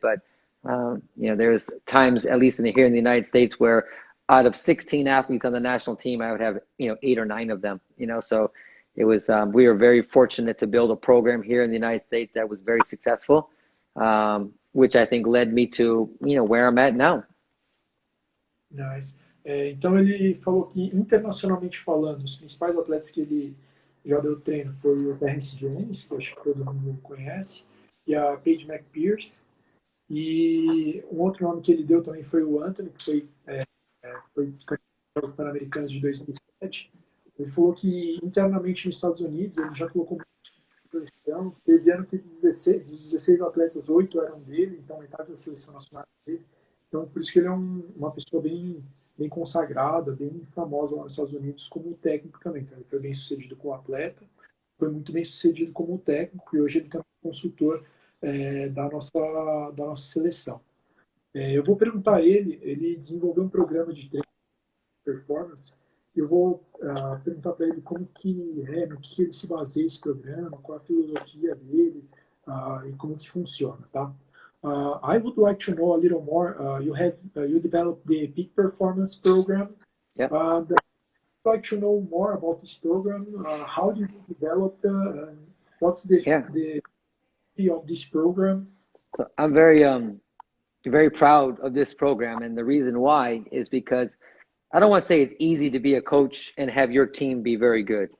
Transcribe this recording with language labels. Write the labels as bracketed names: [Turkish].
[English] But there's times, at least here in the United States, where out of 16 athletes on the national team, I would have 8 or 9 of them. So it was we were very fortunate to build a program here in the United States that was very successful, which I think led me to where I'm at now. Nice. [Portuguese] Então ele falou que internacionalmente falando, os principais atletas que ele já deu treino foi o Terence Jennings, que eu acho que todo mundo conhece, e a Paige McPherson. E um outro nome que ele deu também foi o Anthony, que foi candidato aos Pan-Americanos de 2007. Ele falou que internamente nos Estados Unidos ele já colocou muita seleção. Teve ano que dos 16 atletas, 8 eram dele, então metade da seleção nacional dele. Então por isso que ele é uma pessoa bem consagrada, bem famosa lá nos Estados Unidos como técnico também. Então, ele foi bem sucedido como atleta, foi muito bem sucedido como técnico e hoje ele também é consultor da nossa seleção. Eu vou perguntar a ele desenvolveu um programa de treino de performance, e eu vou perguntar para ele como que no que ele se baseia esse programa, qual a filosofia dele e como que funciona, tá? [English] I would like to know a little more. You developed the peak performance program. Yeah. I'd like to know more about this program. How did you develop it? What's the of this program? So I'm very proud of this program, and the reason why is because I don't want to say it's easy to be a coach and have your team be very good.